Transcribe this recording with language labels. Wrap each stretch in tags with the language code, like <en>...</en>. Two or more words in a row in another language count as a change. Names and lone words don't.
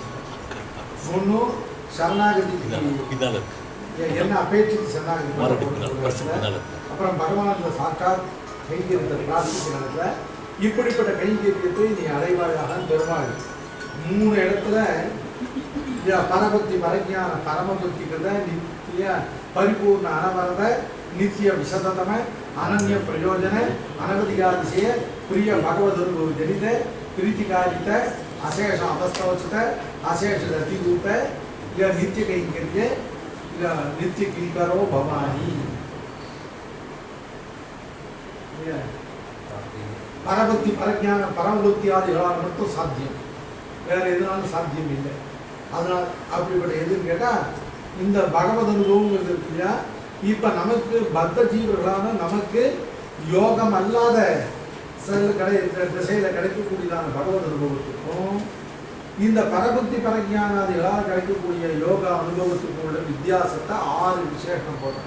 <ta>ஒன்று சரணாகதிக்கு என்ன அபேட்சித்து சரணாகதி, அப்புறம் பகவான் சாட்சாத் கைங்கரியத்தை பிரார்த்திக்கிறதுல இப்படிப்பட்ட கைங்கரியத்தை நீ அடைவாயாக பெருமாள் 3 இடத்துல பரபக்தி பரஜான பரமபக்திகிறத நித்திய</ta> <sa>परिपूर्ण अनवरत नित्य विशततम अनन्य प्रयोजन अनवधिकातिशय प्रिय भगवदनुभव जनित प्रीतिकारित अशेष अवस्थोचित अशेष रतिरूप नित्य कैंकर्य नित्य किंकरो भवानी. परभक्ति परज्ञान परमभक्ति</sa> <ta>आदिगளால் மட்டும் சாத்தியம், வேற எதுனாலும் சாத்தியம் இல்லை. அதனால அப்படிப்பட்ட எதுன்னு கேட்டா இந்த பகவத் அனுபவம் இருக்கு இல்லையா, இப்ப நமக்கு பத்த ஜீவர்களான நமக்கு யோகம் அல்லாத திசையில கிடைக்கக்கூடியதான பகவத் அனுபவத்துக்கும் இந்த பரபக்தி பரஜானாதிகளால் கிடைக்கக்கூடிய யோக அனுபவத்துக்கும் உள்ள வித்தியாசத்தை 6 விசேஷம் போடுறாங்க.</ta>